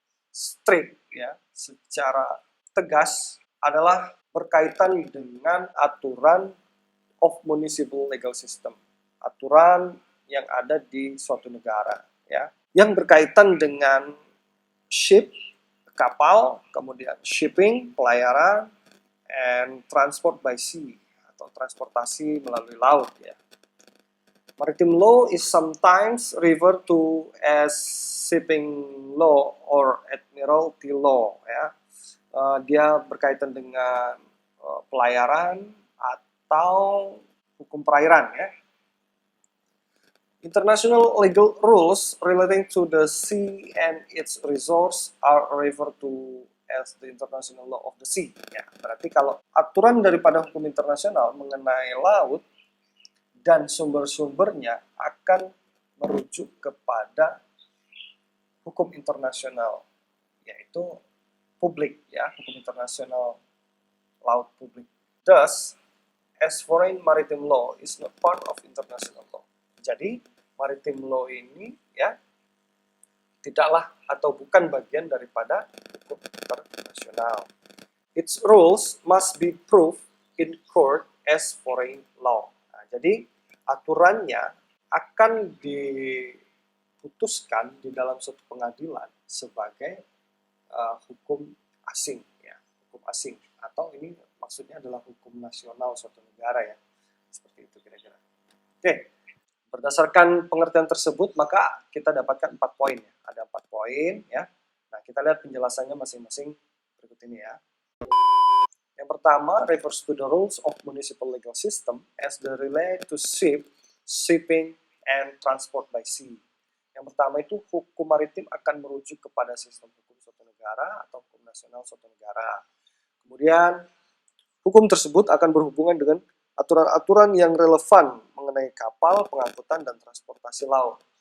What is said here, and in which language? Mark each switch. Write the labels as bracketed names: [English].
[Indonesian] strict, ya, secara tegas adalah berkaitan dengan aturan [English] of municipal legal system, [Indonesian] aturan yang ada di suatu negara, ya, yang berkaitan dengan ship, kapal, kemudian shipping, pelayaran, [English] and transport by sea [Indonesian] atau transportasi melalui laut, ya. [English] Maritime law is sometimes referred to as shipping law or admiralty law, ya. [Indonesian] Dia berkaitan dengan pelayaran atau hukum perairan, ya. [English] International legal rules relating to the sea and its resources are referred to as the international law of the sea. [Indonesian] Ya, berarti kalau aturan daripada hukum internasional mengenai laut dan sumber-sumbernya akan merujuk kepada hukum internasional, yaitu publik, ya, hukum internasional laut publik. [English] Thus, as foreign maritime law is not part of international law. [Indonesian] Jadi, maritime law ini, ya, tidaklah atau bukan bagian daripada hukum internasional. [English] Its rules must be proved in court as foreign law. [Indonesian] Nah, jadi aturannya akan diputuskan di dalam suatu pengadilan sebagai hukum asing, ya, hukum asing. Atau ini maksudnya adalah hukum nasional suatu negara, ya, seperti itu kira-kira. Oke, berdasarkan pengertian tersebut maka kita dapatkan 4 poin, ya. Ada 4 poin, ya. Nah, kita lihat penjelasannya masing-masing berikut ini, ya. Yang pertama, [English] refers to the rules of municipal legal system as they relate to shipping, and transport by sea. [Indonesian] Yang pertama itu hukum maritim akan merujuk kepada sistem hukum suatu negara atau hukum nasional suatu negara. Kemudian, hukum tersebut akan berhubungan dengan aturan-aturan yang relevan mengenai kapal, pengangkutan, dan transportasi laut.